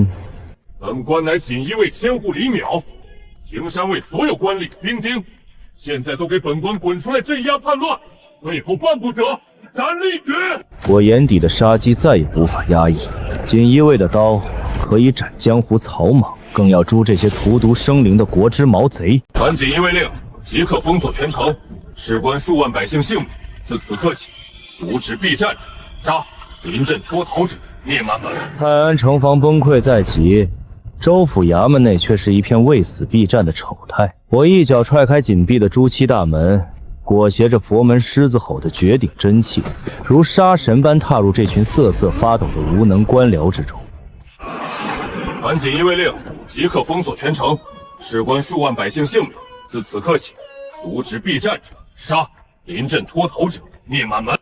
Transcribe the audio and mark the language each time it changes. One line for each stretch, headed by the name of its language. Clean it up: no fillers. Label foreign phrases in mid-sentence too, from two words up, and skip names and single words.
Chinese: 本官乃錦衣衛千戶李淼，平山衛所有官吏兵丁，現在都給本官滾出來鎮壓叛亂，退後半步者斬立決。我眼底的殺機再也無法壓抑，錦衣衛的刀可以斬江湖草莽，更要誅這些荼毒生靈的國之毛賊。傳錦衣衛令，即刻封鎖全城，事關數萬百姓性命。自此刻起，無止必戰者殺，臨陣脫逃者灭满门。泰安城防崩溃在即，州府衙门内却是一片畏死必战的丑態。我一脚踹開緊閉的朱漆大門，裹挾着佛門獅子吼的絕頂真氣，如殺神般踏入這群瑟瑟發抖的無能官僚之中。傳錦衣衛令，即刻封鎖全城，事關數萬百姓性命。自此刻起，瀆職避戰者殺，臨陣脫逃者滅滿門。